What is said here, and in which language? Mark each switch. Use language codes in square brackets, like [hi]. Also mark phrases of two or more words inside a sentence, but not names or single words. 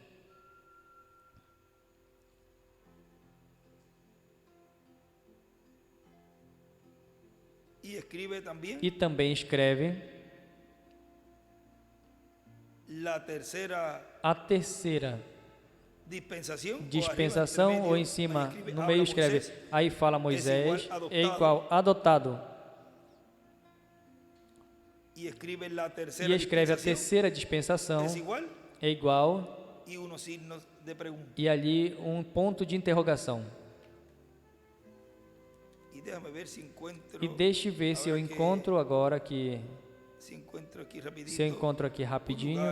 [pt] E também escreve a terceira dispensação, ou em cima, no meio escreve, aí fala Moisés, é igual adotado. [es] y escribe la [pt] e [es] tercera [pt] escreve a [es] dispensación, [pt] terceira dispensação, [es] es igual, [pt] é igual, [es] y unos signos de pregunta. [pt] e ali um ponto de interrogação. [es] Y déjame ver si encuentro, [pt] E deixe ver se eu [es] ahora que- [pt] encontro agora aqui, [es] si encuentro aquí rapidito, [pt] se eu encontro aqui rapidinho, lugar.